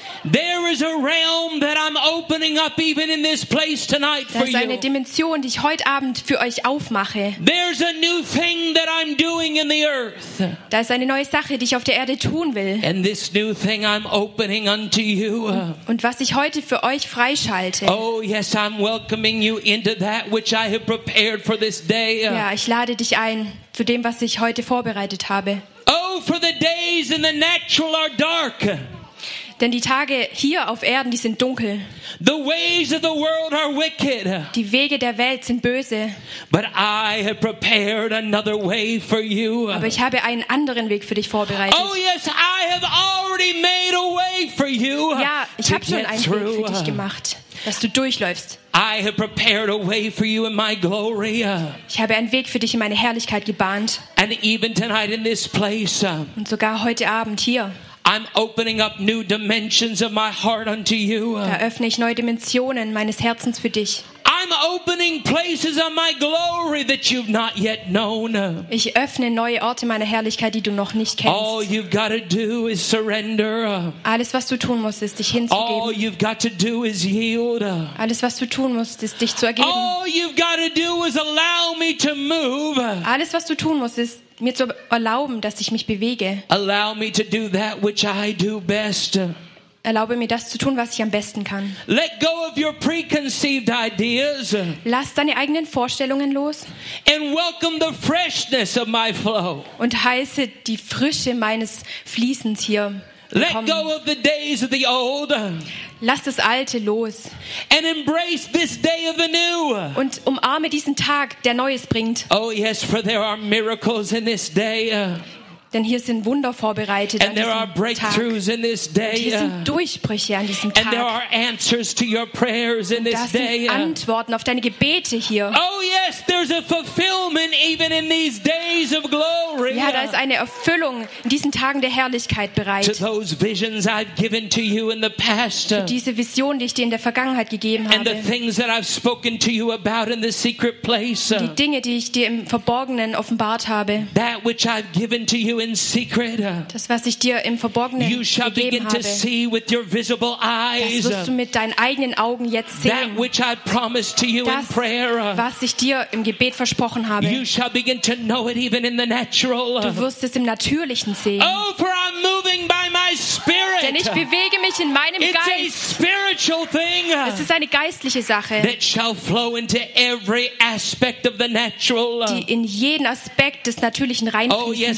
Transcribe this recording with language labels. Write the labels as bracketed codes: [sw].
[en] there is a realm that I'm opening up even in this place tonight for you. [de] Das ist eine Dimension, die ich heute Abend für euch aufmache. [en] There's a new thing that I'm doing in the earth. [de] Da ist eine neue Sache, die ich auf der Erde tun will. [en] And this new thing I'm opening unto you. [de] Und was ich heute für euch freischalte. [en] Oh yes, I'm welcoming you into that which I have prepared for this day. [de] Ja, ich lade dich ein zu dem, was ich heute vorbereitet habe. [en] Oh, for the days in the natural are dark. [de] Denn die Tage hier auf Erden, die sind dunkel. [en] The ways of the world are wicked. [de] Die Wege der Welt sind böse. [en] But I have prepared another way for you. [de] Aber ich habe einen anderen Weg für dich vorbereitet. [en] Oh yes, I have already made a way for you. [de] Ja, ich habe schon einen Weg für dich gemacht, dass du durchläufst. [en] I have prepared a way for you in my glory. [de] Ich habe einen Weg für dich in meine Herrlichkeit gebahnt. [en] And even tonight in this place. [de] Und sogar heute Abend hier. [en] I'm opening up new dimensions of my heart unto you. [de] Da öffne ich neue Dimensionen meines Herzens für dich. [en] I'm opening places of my glory that you've not yet known. [de] Ich öffne neue Orte meiner Herrlichkeit, die du noch nicht kennst. [en] All you've got to do is surrender. [de] Alles was du tun musst, ist dich hinzugeben. [en] All you've got to do is yield. [de] Alles was du tun musst, ist dich zu ergeben. [en] All you've got to do is allow me to move. [de] Alles was du tun musst, ist mir zu erlauben, dass ich mich bewege. [en] Allow me to do that which I do best. [de] Erlaube mir, das zu tun, was ich am besten kann. [en] Let go of your preconceived ideas. [de] Lass deine eigenen Vorstellungen los. [en] And welcome the freshness of my flow. [de] Und heiße die Frische meines Fließens hier. [en] Let go of the days of the old. [de] Lass das Alte los. [en] And embrace this day of the new. [de] Und umarme diesen Tag, der Neues bringt. [en] Oh yes, for there are miracles in this day. [de] Denn hier sind Wunder vorbereitet [en] and [de] an diesem [en] there are breakthroughs [de] Tag. [en] In this day. [de] Und hier sind Durchbrüche an diesem [en] and [de] Tag. [en] And there are answers to your prayers in this day. [de] Und da sind Antworten auf deine Gebete hier. [en] Oh yes, there's a fulfillment even in these days of glory. [de] Ja, da ist eine Erfüllung in diesen Tagen der Herrlichkeit bereit. [en] To those visions I've given to you in the past. [de] Für diese Vision, die ich dir in der Vergangenheit gegeben habe. [en] And the things that I've spoken to you about in the secret place. [de] Die Dinge, die ich dir im Verborgenen offenbart habe. [en] That which I've given to you in secret. [de] Das, was ich dir im Verborgenen [en] you shall [de] gegeben habe, [en] to see with your visible eyes. [de] Das wirst du mit deinen eigenen Augen jetzt sehen. [en] That which I promised to you [de] das, [en] in prayer. [de] Was ich dir im Gebet versprochen habe. [en] You shall begin to know it even in the natural. [de] Du wirst es im Natürlichen sehen. [en] Oh, for I'm moving by my spirit. [de] Denn ich bewege mich in meinem [en] it's [de] Geist. [en] A spiritual thing. [de] Es ist eine geistliche Sache. [en] That shall flow into every aspect of the natural. [de] Die in jeden Aspekt des Natürlichen reinfließen